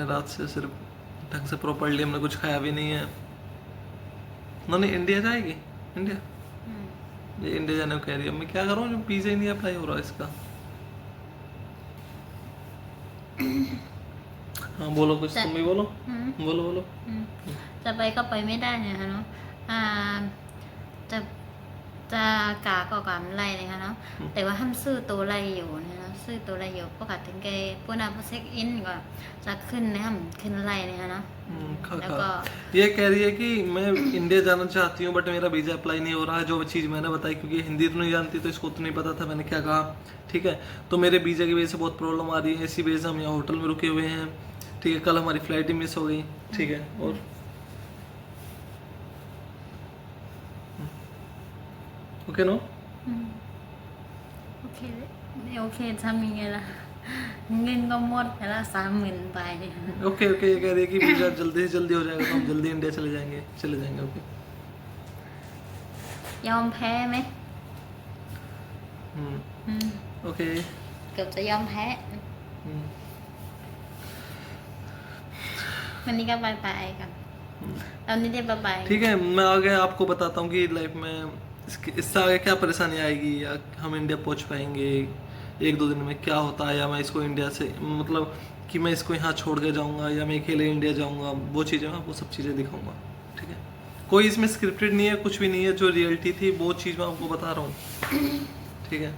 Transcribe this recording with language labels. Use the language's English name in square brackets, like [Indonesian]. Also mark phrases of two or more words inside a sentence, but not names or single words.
[Hindi] रात से सिर्फ ढंग से प्रॉपरली हमने कुछ खाया भी नहीं है। नहीं, इंडिया जाएगी, इंडिया, ये इंडिया जाने को कह रही है। मैं क्या करूँ, जो वीज़ा ही नहीं अप्लाई हो रहा इसका। हाँ बोलो, कुछ तुम भी बोलो। बोलो बोलो। [Thai] จะไปก็ไปไม่ได้เนี่ยค่ะเนาะอ่าจะจะกาก็กำไรเลยค่ะเนาะแต่ว่าห้ามซื้อตัวไรอยู่เนี่ยเนาะซื้อตัวไรอยู่ปกติถึงแกพูดนะพูดเช็คอินก็จะขึ้นนะห้ามขึ้นไรเนี่ยค่ะเนาะแล้วก็ [Hindi] ये कह रही है कि मैं इंडिया जाना चाहती हूँ, बट मेरा वीज़ा अप्लाई नहीं हो रहा है। जो चीज़ मैंने बताई, क्योंकि हिंदी तो नहीं जानती तो इसको तो नहीं पता था मैंने क्या कहा, ठीक है। तो मेरे वीज़ा की वजह से बहुत प्रॉब्लम आ रही है, इसी वजह से हम यहाँ होटल में रुके हुए हैं, ठीक है। कल हमारी फ्लाइट ही मिस हो गई, ठीक है। [English] और okay no, [Thai] โอเคไม่โอเคทำยังไงล่ะเงินก็หมดไปละ30,000ไปเนี่ย [English] Okay okay. [Hindi] ये कह रही है कि वीज़ा जल्दी से जल्दी हो जाएगा तो हम जल्दी इंडिया चले जाएंगे, ओके। [Thai] ยอมแพ้ไหม [Hindi] ओके। [Thai] เกือบจะยอมแพ้วันนี้ก็บายบายกันตอนนี้ได้บายบาย [Hindi] ठीक है, मैं आगे आपको बताता हूँ कि लाइफ में इससे आगे क्या परेशानी आएगी, या हम इंडिया पहुँच पाएंगे 1-2 दिन में, क्या होता है। या मैं इसको इंडिया से, मतलब कि मैं इसको यहाँ छोड़ के जाऊँगा या मैं अकेले इंडिया जाऊँगा, वो चीज़ें मैं आपको सब चीज़ें दिखाऊँगा, ठीक है। कोई इसमें स्क्रिप्टेड नहीं है, कुछ भी नहीं है। जो रियलिटी थी वो चीज़ मैं आपको बता रहा हूँ, ठीक है।